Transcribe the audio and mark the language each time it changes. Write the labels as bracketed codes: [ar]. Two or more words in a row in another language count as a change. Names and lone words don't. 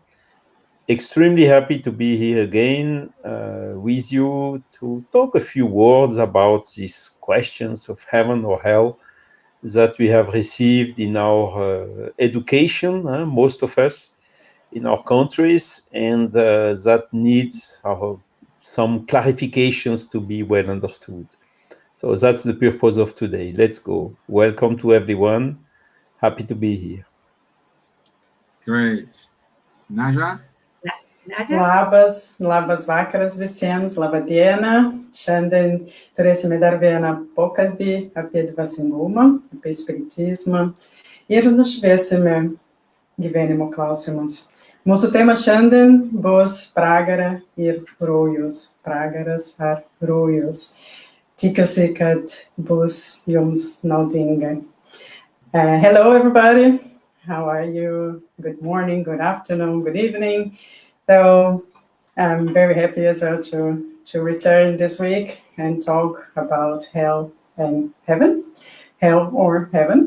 [en] Extremely happy to be here again with you to talk a few words about these questions of heaven or hell that we have received in our education, most of us in our countries, and that needs some clarifications to be well understood. So that's the purpose of today. Let's go. Welcome to everyone. Happy to be here. Great. Naja? [lt] Labas vakaras visiems, laba diena. Šiandien turėsime dar vieną pokalbį apie dvasingumą, apie spiritizmą ir nušviesime gyvenimo klausimus. Mūsų tema šiandien bus pragara ir rojus. Pragaras ar rojus. Tikiuosi, kad bus jums naudinga. [en] Hello, everybody. How are you? Good morning, good afternoon, good evening. So I'm very happy as well to return this week and talk about hell and heaven, hell or heaven.